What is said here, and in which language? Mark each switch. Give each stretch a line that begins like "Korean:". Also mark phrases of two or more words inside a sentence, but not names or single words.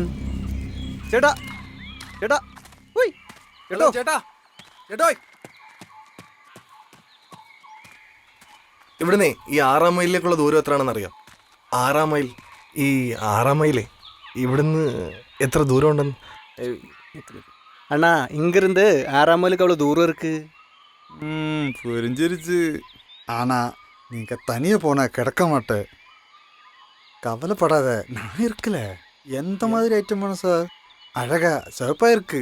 Malayalam: ചേട്ടാ ചേട്ടാ ചേട്ടോ ചേട്ടാ ചേട്ടോ. ഇവിടുന്ന് ഈ 6 മൈലിലേക്കുള്ള ദൂരം എത്രയാണെന്ന് അറിയാം? 6 മൈൽ. ഈ 6 മൈലേ ഇവിടുന്ന് എത്ര ദൂരം ഉണ്ടെന്ന്?
Tamil: அண்ணா இங்கிருந்து 6 மைலுக்கு அவ்வளோ தூரம் இருக்கு. புரிஞ்சிருச்சு. ஆனா நீங்க தனியா போனா கிடக்க மாட்டேன். கவலைப்படாத, நான் இருக்கல. எந்த மாதிரி ஐட்டம் வேணும் சார்? அழகா சிவப்பா இருக்கு.